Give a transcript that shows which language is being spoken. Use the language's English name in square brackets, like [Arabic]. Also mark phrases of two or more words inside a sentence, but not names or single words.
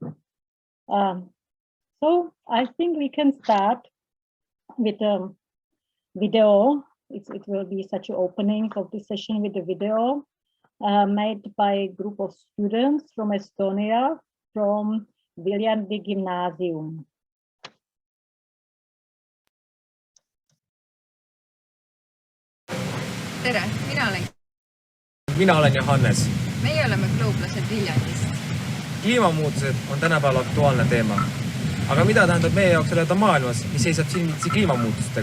[English] So I think we can start with a video. It will be such an opening of the session with the video made by a group of students from Estonia, from Viljandi Gümnaasium. [Estonian] Tere, mina olen Johannes. Meie oleme glooblased Viljandist. Kliimamuutused on tänapäeval aktuaalne teema. Aga mida tähendab meie jaoks elada maailmas, mis seisab silmitsi kliimamuutustega?